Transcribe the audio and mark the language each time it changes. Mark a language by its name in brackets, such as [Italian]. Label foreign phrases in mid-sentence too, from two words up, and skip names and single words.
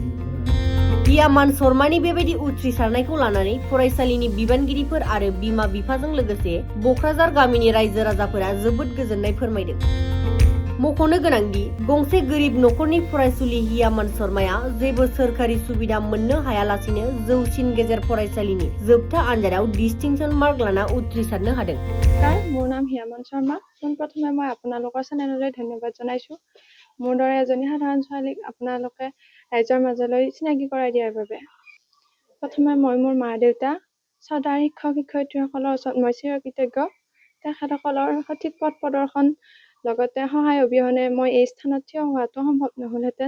[Bodo] हियामान शर्मानि बेबायदि उथ्रिसारनायखौ लानानै फरायसालिनि बिबानगिरिफोर आरो बिमा बिफाजों लोगोसे बक्राझार गामिनि रायजो राजाफोरा जोबोद गोजोननाय फोरमायदों। मख'नो गोनांदि गंसे गोरिब नखरनि फरायसुलि हियामान शर्माया जेबो सोरखारि सुबिदा मोननो हायालासिनो जौसिन गेजेर फरायसालिनि जोबथा आनजादाव [English] distinction mark [Bodo] लाना उथ्रिसारनो हादों। [Assamese] মোৰ নাম হিয়ামান শৰ্মা। পোনপ্ৰথমে মই আপোনালোকৰ চেনেললৈ ধন্যবাদ জনাইছো। মোৰ দৰে এজনী সাধাৰণ ছোৱালীক আপোনালোকে ৰাইজৰ মাজলৈ চিনাকি কৰাই দিয়াৰ বাবে। প্ৰথমে মই মোৰ মা দেউতা শ্ৰদ্ধাৰ শিক্ষক শিক্ষয়িত্ৰীসকলৰ ওচৰত মই চিৰকৃতজ্ঞ। তেখেতসকলৰ সঠিক পথ প্ৰদৰ্শন লগতে সহায় অবিহনে মই এই স্থানত থিয় হোৱাটো সম্ভৱ নহ'লহেঁতেন।